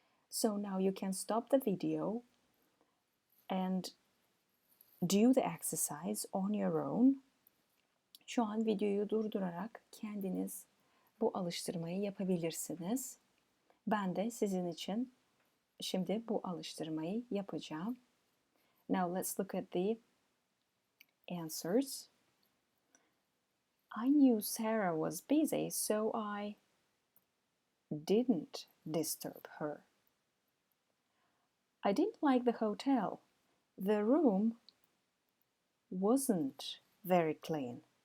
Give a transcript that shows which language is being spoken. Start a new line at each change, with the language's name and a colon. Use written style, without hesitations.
English: So now you can stop the video and do the exercise on your own.
Turkish: Şu an videoyu durdurarak kendiniz bu alıştırmayı yapabilirsiniz. Ben de sizin için şimdi bu alıştırmayı yapacağım.
English: Now let's look at the answers. I knew Sarah was busy, so I didn't disturb her. I didn't like the hotel. The room wasn't very clean.